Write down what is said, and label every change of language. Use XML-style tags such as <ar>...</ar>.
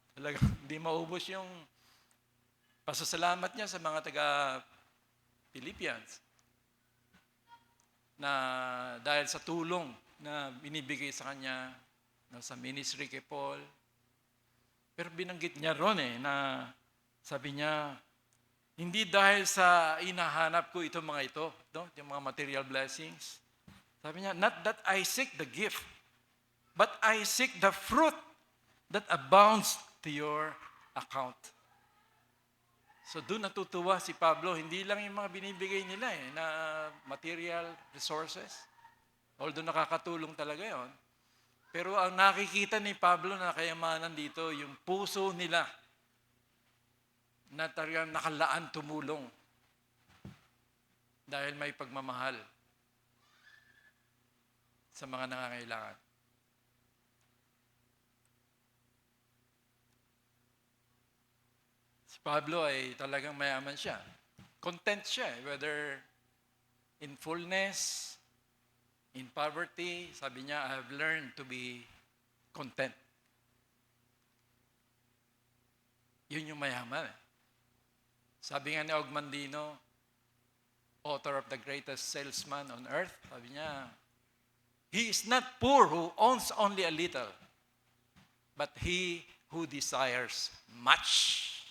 <tl>Talagang hindi maubos yung pasasalamat niya sa mga taga-Philippians na dahil sa tulong na binibigay sa kanya sa ministry kay Paul. Pero binanggit niya ron na sabi niya, hindi dahil sa inahanap ko itong mga ito, no? Yung mga material blessings. Sabi niya,</tl> <en>not that I seek the gift, but I seek the fruit that abounds to your account.</en> <tl>So doon natutuwa si Pablo, hindi lang yung mga binibigay nila na material resources. Although nakakatulong talaga yon. Pero ang nakikita ni Pablo na kayamanan dito, yung puso nila na talagang nakalaan tumulong dahil may pagmamahal sa mga nangangailangan. Si Pablo ay talagang mayaman siya.</tl> <en>Content siya, whether in fullness, in poverty.</en> <tl>Sabi niya,</tl> <en>I have learned to be content.</en> <tl>Yun yung mayaman. Sabi nga ni</tl> <en>Ogmandino, author of the greatest salesman on earth,</en> <tl>sabi niya,</tl> <en>he is not poor who owns only a little, but he who desires much.</en>